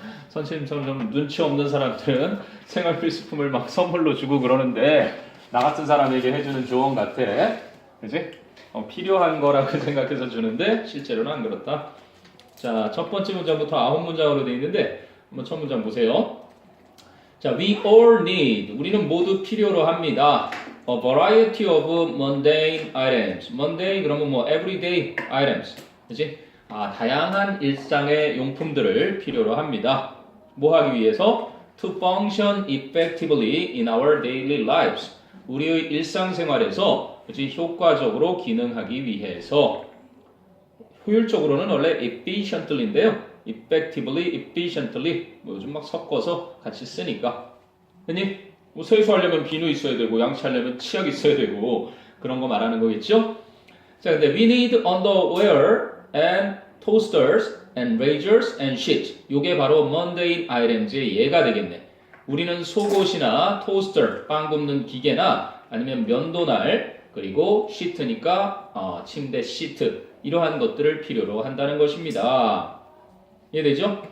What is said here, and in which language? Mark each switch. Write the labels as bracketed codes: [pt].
[ko] 선생님처럼 좀 눈치 없는 사람들은 생활 필수품을 막 선물로 주고 그러는데 나 같은 사람에게 해주는 조언 같아. 그지? 필요한 거라고 생각해서 주는데 실제로는 안 그렇다. 자, 첫 번째 문장부터 9문장으로 되어 있는데 한번 첫 문장 보세요. 자, [en] we all need, [ko] 우리는 모두 필요로 합니다. [en] A variety of mundane items. mundane [ko] 그러면 뭐 [en] everyday items. [ko] 그치? 다양한 일상의 용품들을 필요로 합니다. 뭐 하기 위해서? [en] To function effectively in our daily lives. [ko] 우리의 일상생활에서 그치? 효과적으로 기능하기 위해서. 효율적으로는 원래 efficiently인데요. effectively, efficiently 뭐 요즘 막 섞어서 같이 쓰니까. 그니 뭐 세수하려면 비누 있어야 되고 양치하려면 치약 있어야 되고 그런 거 말하는 거겠죠? 자, 근데 [en] we need underwear and toasters and razors and sheets. [ko] 요게 바로 mundane items의 예가 되겠네. 우리는 속옷이나 토스터, 빵 굽는 기계나 아니면 면도날 그리고 시트니까 침대 시트 이러한 것들을 필요로 한다는 것입니다. 이해되죠?